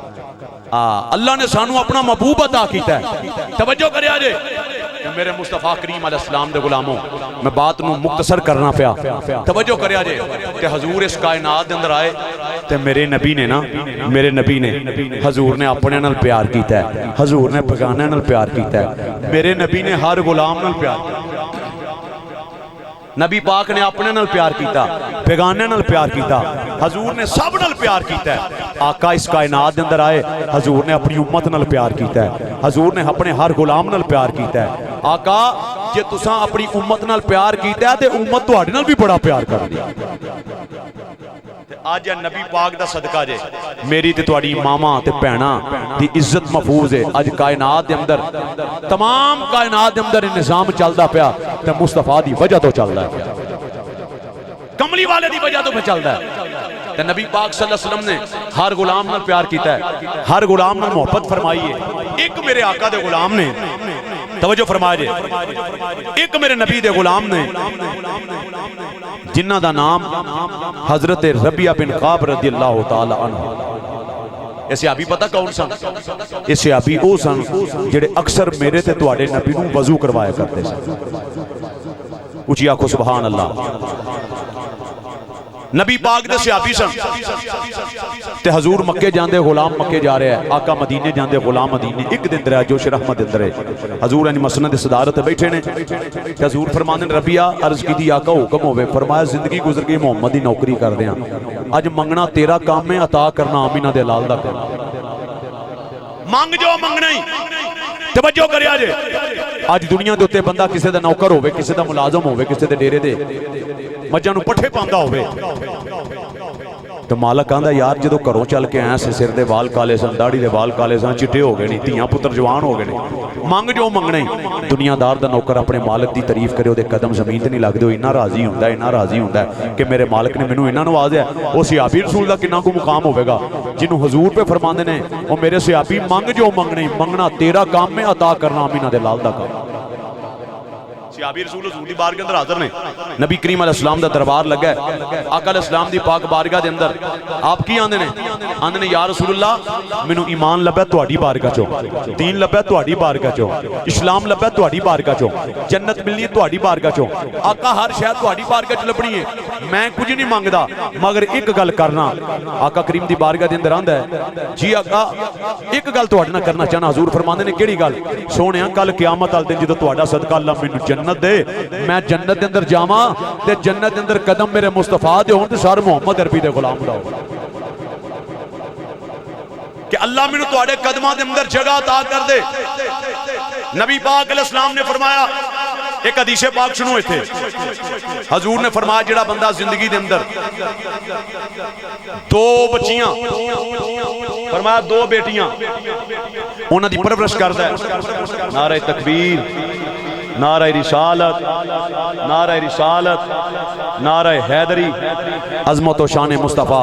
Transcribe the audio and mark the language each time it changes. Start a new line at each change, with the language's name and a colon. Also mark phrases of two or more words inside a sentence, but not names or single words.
Punjabi: اللہ نے سانو اپنا محبوب عطا کیتا ہے. توجہ کرے آجے میرے مصطفیٰ کریم
Arabic: علیہ السلام
Punjabi: دے غلاموں میں بات نو مختصر کرنا پیا. توجہ کرے آجے کہ حضور اس کائنات دے اندر آئے تے میرے نبی نے نا میرے نبی نے حضور نے اپنے نال پیار کیتا ہے حضور نے بیگانے نال پیار کیتا ہے. میرے نبی نے ہر غلام نال پیار کیتا ہے نبی پاک نے اپنے نال پیار کیتا، بیگانے نال پیار کیتا، حضور نے سب نال پیار کیتا ہے۔ آقا اس کائنات دے اندر آئے، حضور نے اپنی امت نال پیار کیتا ہے، حضور نے اپنے ہر غلام نال پیار کیتا ہے۔ آقا جے تساں اپنی امت نال پیار کیتا ہے تے امت تہاڈے نال بھی بڑا پیار کر دی۔ آج نبی پاک دا صدقہ جے میری تے تہاڈی ماما تے بہناں دی عزت محفوظ ہے۔ اج کائنات دے اندر، تمام کائنات دے اندر نظام چلدا پیا تے مصطفیٰ دی وجہ تو چلدا ہے، کملی والے دی وجہ تو پہ چلدا ہے۔ تے نبی پاک
Arabic: صلی اللہ علیہ وسلم
Punjabi: نے ہر غلام نال پیار کیتا ہے، ہر غلام نال محبت فرمائی ہے۔ ایک میرے آقا دے غلام نے، توجہ فرمایا جے، ایک میرے نبی دے غلام نے جنہ دا نام حضرت ربیعہ بن کعب
Arabic: رضی اللہ تعالی عنہ،
Punjabi: اے صحابی پتہ کون سن؟ اے صحابی او سن جڑے اکثر میرے تے تواڈے نبی نوں وضو کروایا کرتے سن۔ اچھی آکھو
Arabic: سبحان اللہ۔
Punjabi: نبی پاک دے صحابی سن تے حضور مکے جاندے
Urdu: غلام مکے جا رہے ہیں،
Punjabi: آقا مدینے جاندے غلام مدینے، ایک دن درہ جوش رحمت دن درہ حضور یعنی مسند صدارت بیٹھے نے کہ حضور فرماندن ربیعہ عرض کی دی آقا حکم ہوئے، فرمایا زندگی گزر گئی محمد دی نوکری کر دیاں، اج منگنا تیرا کام میں، عطا کرنا آمینہ دے لال دا کرنا، مانگ جو منگنا ہی توجہ کریا جے۔ آج دنیا دے اتے بندہ کسے دا نوکر ہوئے، کسے دا ملازم ہوئے، کسے دے ڈیرے دے مجھا نو پٹھے پاندہ ہوئے تو مالک آندہ یار جدو کروں چل کے آئیں سے سر دے وال کالے سن، داڑھی دے وال کالے سن، چٹے ہو گئے نہیں، تیاں پتر جوان ہو گئے نہیں، مانگ جو منگنے۔ دنیا دار دا نوکر اپنے مالک دی تعریف کرے، دے قدم زمین تے نہیں لگ دے، انہا راضی ہوندہ ہے، انہا راضی ہوندہ ہے کہ میرے مالک نے منو انہا نوازے ہے۔ وہ
Arabic: صحابی رسول
Punjabi: دا کنہ کو مقام ہوئے گا جنہوں حضور پہ فرماندے نے، وہ میرے صحابی مانگ جو منگنے، منگنا تیرا کام میں، عطا کرنا آمینہ دے لال دا کام۔ صحابی رسول حضور دی بارگاہ اندر حاضر نے، نبی کریم
Arabic: علیہ السلام
Punjabi: دا دربار لگا ہے، آقا
Arabic: علیہ السلام
Punjabi: دی پاک بارگاہ دے اندر آپ کی آندے نے؟ آندے نے
Arabic: یا رسول اللہ
Punjabi: منو ایمان لبا تواڈی بارگاہ چوں، دین لبا تواڈی بارگاہ چوں، اسلام لبا تواڈی بارگاہ چوں، جنت ملنی ہے تواڈی بارگاہ چوں، آقا ہر شے تواڈی بارگاہ چ لبنی ہے، میں کچھ نہیں مانگدا مگر ایک گل کرنا۔ آقا کریم دی بارگاہ دے اندر آندا ہے جی آقا ایک گل تواڈے نال کرنا چاہنا۔ حضور فرماندے نے کیڑی گل؟ سونیا کل قیامت والے دن جدوں تواڈا صدقہ اللہ مینوں جنت دے، میں جنت دے اندر جاواں تے جنت دے اندر قدم میرے مصطفیٰ دے ہون تے سارے محمد عربی دے غلام دا ہون، کہ اللہ مینوں تواڈے قدماں دے اندر جگہ عطا کر دے۔ نبی پاک
Arabic: علیہ السلام
Punjabi: نے فرمایا، ایک حدیث پاک سنو ایتھے، حضور نے فرمایا جڑا بندہ زندگی دے اندر دو بچیاں، فرمایا دو بیٹیاں، انہاں دی پرورش کردا ہے، نعرہ تکبیر، نعرہ رسالت، نعرہ رسالت، نعرہ حیدری، عظمت و شان مصطفیٰ۔